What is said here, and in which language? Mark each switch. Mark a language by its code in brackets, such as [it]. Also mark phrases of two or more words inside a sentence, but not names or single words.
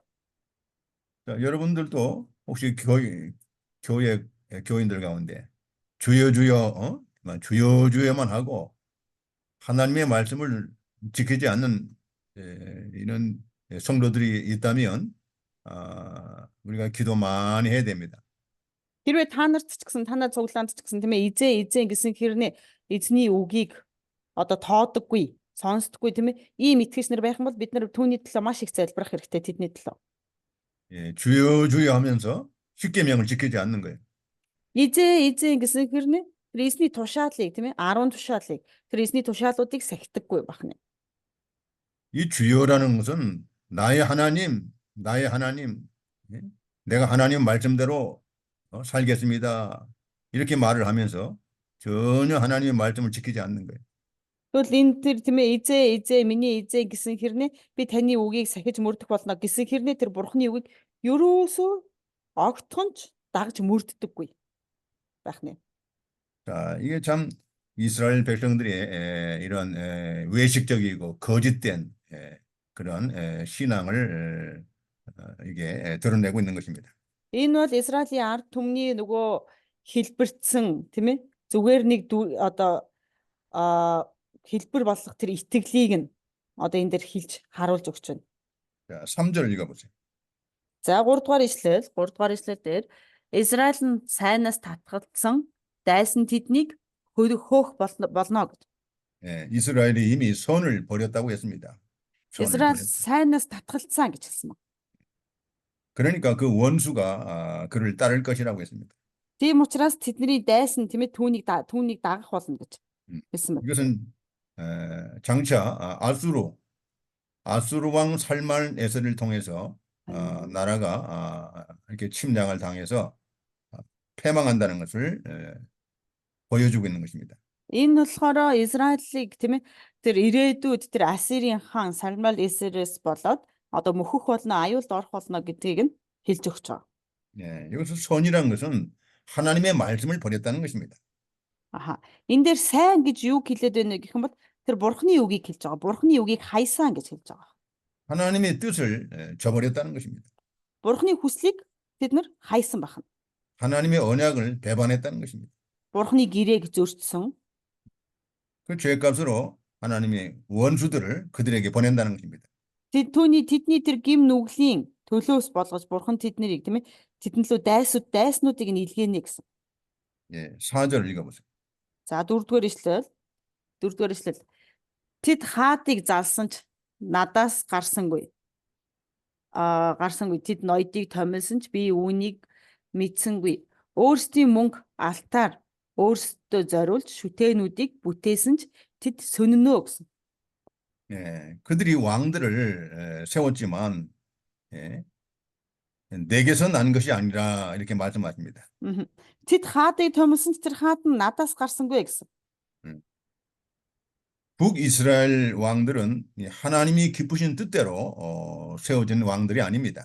[ko] 자, 여러분들도 혹시 교회 교인들 가운데 주여 주여 주여 주여만 하고 하나님의 말씀을 지키지 않는 이런 성도들이 있다면 우리가 기도 많이 해야 됩니다. [mn] Хэрвээ та нарт ч гэсэн танаа цуглаанд ч гэсэн тийм ээ эзэн гэсэн хэрнээ эзний үгийг одоо тоодоггүй, сонсдоггүй тийм ээ ийм итгэгч нар байх юм бол бид нар түүний төлөө маш их залбирах хэрэгтэй тэдний төлөө. [ko] 예, 주여 주여 하면서 십계명을 지키지 않는 거예요. [mn] Эзэн гэсэн хэрнээ тэр эзний тушаалыг тийм ээ 10 тушаалыг тэр эзний тушаалуудыг сахидаггүй бахна. [ko] 이 주여라는 것은 나의 하나님, 예? 내가 하나님 말씀대로 살겠습니다. 이렇게 말을 하면서 전혀 하나님의 말씀을 지키지 않는 거예요. [mn] Тэгвэл энэ тэр тийм ээ эзэн миний эзэн гэсэн хэрнээ би таны үгийг сахиж мөрдөх болно гэсэн хэрнээ тэр бурхны үгийг ерөөсөө огтхонч дагж мөрддөггүй байна. [ko] 자, 이게 참 이스라엘 백성들의 이런 외식적이고 거짓된 그런 신앙을 이게 드러내고 있는 것입니다. [mn] Энэ бол Израилийн ард түмний нөгөө хэлбэрцэн тийм ээ зүгээр нэг одоо хэлбэр болох тэр итгэлийг нь одоо энэ дээр хэлж харуулж өгч байна. [ko] 자, 3절 읽어보세요. [mn] За 3 дугаар ишлэл дээр Израиль нь сайнаас татгалзсан дайсан тэднийг хөөх болно гэж. [ko] 예, 이스라엘이 이미 선을 버렸다고 했습니다. [mn] Израиль сайнаас татгалзсан гэж хэлсэн байна. [ko] 그러니까 그 원수가 그를 따를 것이라고 했습니다. [mn] Тийм учраас тэдний дайсан тийм ээ түүнийг дагах болно гэж хэлсэн байна. [ko] 이것은 장차 아수르 왕 살만에서를 통해서 나라가 이렇게 침략을 당해서 패망한다는 것을 보여주고 있는 것입니다. [mn] Энэ болохоор Израилийг тийм ээ тэр ирээдүйд тэр Ассирийн хаан Салмал Эсерээс болоод одоо мөхөх болно, аюулд орох болно гэдгийг нь хэлж өгч байгаа. [ko] 예, 여기서 선이라는 것은 하나님의 말씀을 버렸다는 것입니다. [mn] Энэ дээр сайн гэж юу хэлээд байна гэх юм бол тэр бурхны үгийг хэлж байгаа. Бурхны үгийг хайсан гэж хэлж байгаа. [ko] 하나님의 뜻을 저버렸다는 것입니다. [mn] Бурхны хүслийг тэд нар хайсан байна. [ko] 하나님의 언약을 배반했다는 것입니다. [mn] Бурхны гэрээг зөрчсөн. [ko] 그 죄값으로 하나님의 원수들을 그들에게 보낸다는 것입니다. [mn] Тэдний тэр гим нүглийн төлөөс болгож бурхан тэднийг тийм ээ тэднлөө дайснуудыг нь илгээнэ гэсэн. [ko] 예, 4절 읽어보세요. [mn] За 4-р ишлэл. Тэд хаадыг залсан ч надаас гарсангүй. Тэд ноёдыг томилсон ч би үүнийг мэдсэнгүй. Өөрсдийн мөнгө алтаар өөрсдөө зориулж шүтээнүүдийг бүтээсэн ч тэд сөнөнөө гэсэн. [ko] 예, 그들이 왕들을 세웠지만 내게서 난 것이 아니라 이렇게 말씀하십니다. [mn] Тэд хаадыг томилсон ч тэр хаад нь надаас гарсангүй гэсэн. [ko] 북이스라엘 왕들은 하나님이 기쁘신 뜻대로 세워진 왕들이 아닙니다.